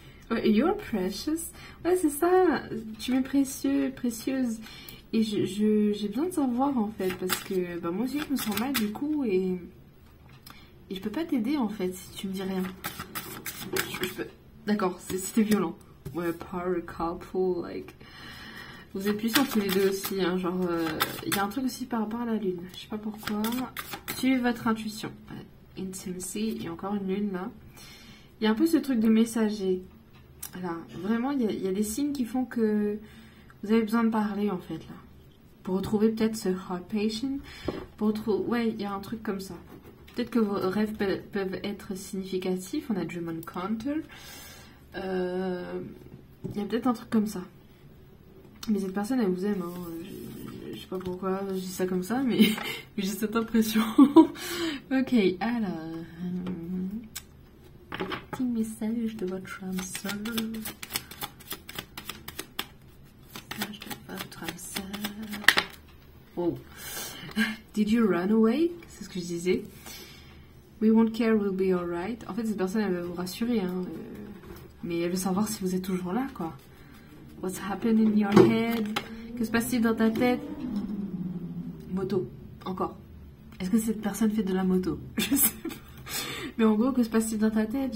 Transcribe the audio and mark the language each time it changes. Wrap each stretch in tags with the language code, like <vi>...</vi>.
<fr>Ouais,</fr> <en>you're precious.</en> <fr>Ouais, c'est ça. Tu m'es précieux, précieuse. Et j'ai besoin de savoir en fait. Parce que bah, moi aussi je me sens mal du coup. Et je peux pas t'aider en fait si tu me dis rien. D'accord, c'était violent.</fr> <en>Ouais, power couple, like.</en> <fr>Vous êtes puissants tous les deux aussi. Hein, genre, y a un truc aussi par rapport à la lune. Je sais pas pourquoi. suivez votre intuition. Intimacy, il y a encore une lune là. Il y a un peu ce truc de messager. Là, vraiment, il y a des signes qui font que vous avez besoin de parler en fait là. Pour retrouver peut-être ce heart patient. Pour retrouver... Ouais, il y a un truc comme ça. Peut-être que vos rêves peuvent être significatifs. On a Dream Encounter. Il y a peut-être un truc comme ça. Mais cette personne, elle vous aime. Hein. Je sais pas pourquoi je dis ça comme ça, mais j'ai cette impression. Ok, alors... petit message de votre âme sœur. Message de votre âme sœur.</fr> <en>Wow. Did you run away?</en> <fr>C'est ce que je disais.</fr> <en>We won't care, we'll be alright.</en> <fr>En fait, cette personne, elle veut vous rassurer, hein, mais elle veut savoir si vous êtes toujours là, quoi.</fr> <en>What's happening in your head?</en> <fr>Que se passe-t-il dans ta tête? Moto, encore. Est-ce que cette personne fait de la moto? Je sais pas. Mais en gros, que se passe-t-il dans ta tête?</fr>